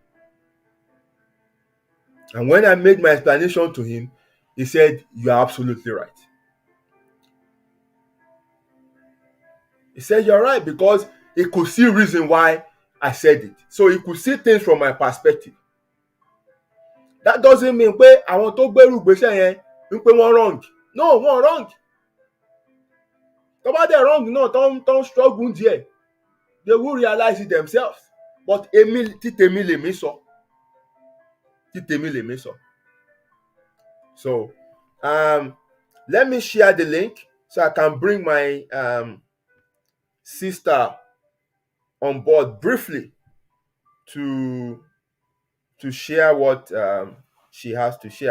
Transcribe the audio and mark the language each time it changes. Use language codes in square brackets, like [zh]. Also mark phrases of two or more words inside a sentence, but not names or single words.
[en] And when I made my explanation to him, he said, "You are absolutely right." He said, "You're right," because he could see reason why I said it. So he could see things from my perspective. That doesn't mean [yo] pé àwọn tó gbèrú gbèsè yẹn ń pé wọ́n wrong. [en] No, [yo] wọ́n wrong. Tó bá dẹ̀ wrong náà tó ń struggle díẹ̀, [en] they will realize it themselves. [yo] But tèmi lèmi sọ. [en] So, let me share the link so I can bring my sister on board briefly to share what she has to share.